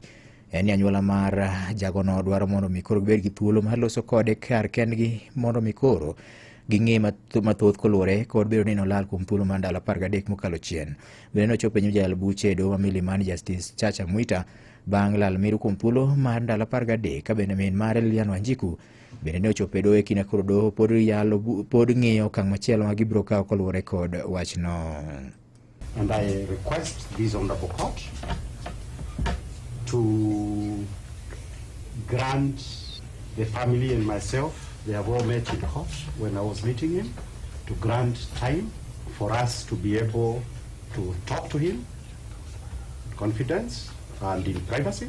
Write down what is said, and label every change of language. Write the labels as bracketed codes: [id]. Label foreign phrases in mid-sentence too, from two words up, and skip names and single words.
[luo] En anyuola mar jagono dwaro mondo mikoro gibed gi thuolo mar loso kode kar kendgi mondo mikoro ging'e mathoth kolure kod bedo ni olal kuom thuolo mar ndalo 13 mokalo chien. Bende nochopo nyim jal buche doho ma Milimani Justice Chacha Mwita bang' lal miru kuom thuolo mar ndalo 13 ka bende min mare Ndiangui bende ne ochopo doho e kinde koro doho pod ng'iyo kang' machielo ma gibiro kawo kolure kod wachno. [en] And I request this honorable court to grant the family and myself, they have all met in court when I was meeting him, to grant time for us to be able to talk to him in confidence and in privacy.